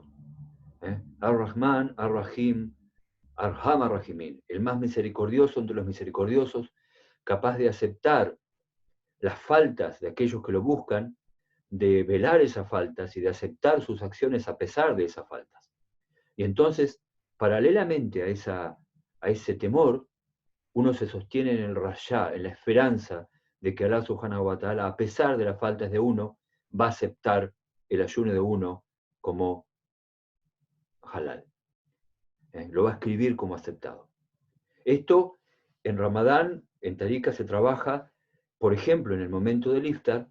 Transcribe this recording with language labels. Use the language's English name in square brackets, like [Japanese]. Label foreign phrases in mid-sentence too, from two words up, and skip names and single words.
[Arabic] الرحمن الرحيم أرحم الراحمين, [Spanish] el más misericordioso entre los misericordiosos, capaz de aceptar las faltas de aquellos que lo buscan, de velar esas faltas y de aceptar sus acciones a pesar de esas faltas. Y entonces, paralelamente a ese temor, uno se sostiene en el rajá, en la esperanza de que [Arabic] الله سبحانه وتعالى, [Spanish] a pesar de las faltas de uno, va a aceptar el ayuno de uno como halal. Lo va a escribir como aceptado. Esto en Ramadán, en Tarika, se trabaja, por ejemplo, en el momento del iftar.